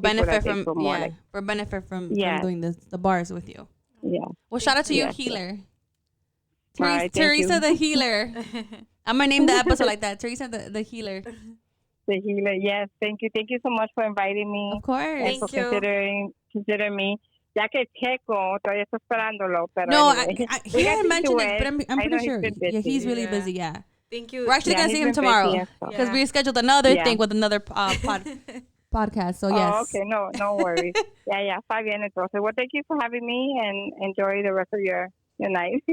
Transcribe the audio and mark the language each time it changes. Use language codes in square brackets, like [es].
[en] benefit from doing the bars with you. Yeah. Well, shout out to you, Healer. Right, Teresa the Healer. I'm gonna name the episode like that. Teresa the Healer. The Healer, yes. Thank you. Thank you so much for inviting me. Of course. And for considering me. [es] Ya que Checo, todavía estoy esperándolo. Pero no, [en] anyway. He hadn't mentioned it, but I'm pretty sure. Yeah, he's really busy, yeah. Thank you. We're actually going to see him tomorrow because we scheduled another thing with another podcast. So, yes. Oh, okay. No worries. Yeah. [es] Está bien, entonces. [en] Well, thank you for having me and enjoy the rest of your night.